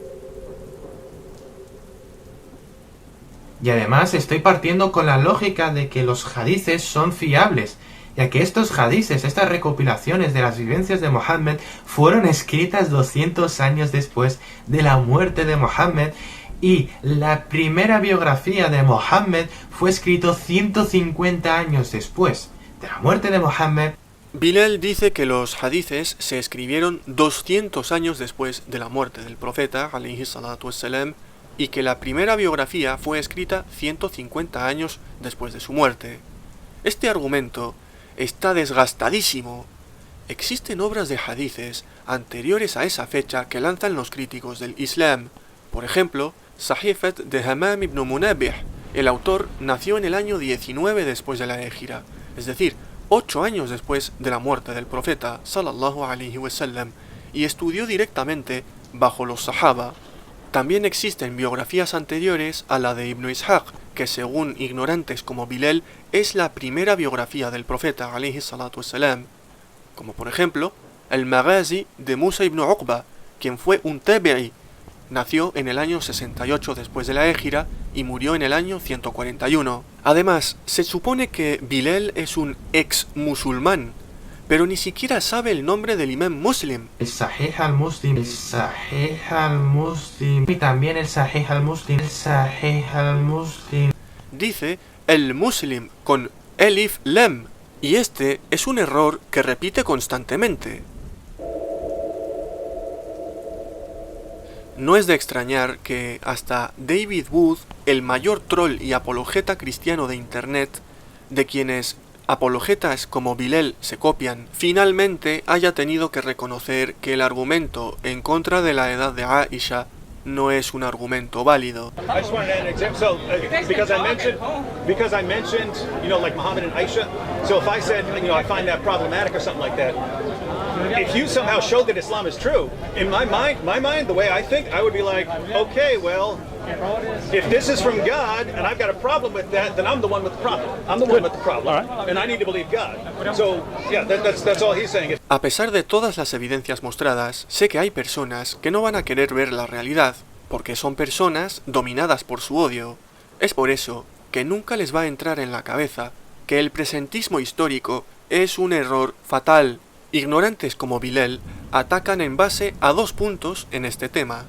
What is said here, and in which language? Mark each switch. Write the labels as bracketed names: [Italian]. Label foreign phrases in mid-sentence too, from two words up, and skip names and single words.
[Spanish] Y además estoy partiendo con la lógica de que los hadices son fiables, ya que estos hadices, estas recopilaciones de las vivencias de Mohammed, fueron escritas 200 años después de la muerte de Mohammed, y la primera biografía de Mohammed fue escrito 150 años después de la muerte de Mohammed. Bilal dice que los hadices se escribieron 200 años después de la muerte del profeta, [Arabic] عليه الصلاة والسلام, [Spanish] y que la primera biografía fue escrita 150 años después de su muerte. Este argumento está desgastadísimo. Existen obras de hadices anteriores a esa fecha que lanzan los críticos del Islam. Por ejemplo, Sahifat de Hamam ibn Munabih. El autor nació en el año 19 después de la Égira, es decir, 8 años después de la muerte del profeta, [Arabic] صلى الله عليه وسلم, [Spanish] y estudió directamente bajo los Sahaba. También existen biografías anteriores a la de Ibn Ishaq, que según ignorantes como Bilal, es la primera biografía del profeta, [Arabic] عليه الصلاة والسلام, [Spanish] como por ejemplo, el Maghazi de Musa ibn Uqba, quien fue un tabi'i. Nació en el año 68 después de la Égira y murió en el año 141. Además, se supone que Bilal es un ex musulmán, pero ni siquiera sabe el nombre del imam Muslim. El Sahih al-Muslim, el Sahih al-Muslim, y también el Sahih al-Muslim, el Sahih al-Muslim. Dice el Muslim con Elif Lam, y este es un error que repite constantemente. No es de extrañar que hasta David Wood, el mayor troll y apologeta cristiano de Internet, de quienes apologetas como Bilal se copian, finalmente haya tenido que reconocer que el argumento en contra de la edad de Aisha no es un argumento válido. [English] I just wanted to add an example. So, because I mentioned, like Muhammad and Aisha. So if I said, I find that problematic or something like that, if you somehow showed that Islam is true, in my mind, the way I think, I would be like, okay, well, if this is from God and I've got a problem with that, then I'm the one with the problem. I'm the one with the problem, and I need to believe God. So, yeah, that's all he's saying. [Spanish] A pesar de todas las evidencias mostradas, sé que hay personas que no van a querer ver la realidad, porque son personas dominadas por su odio. Es por eso que nunca les va a entrar en la cabeza que el presentismo histórico es un error fatal. Ignorantes como Bilal atacan en base a 2 puntos en este tema.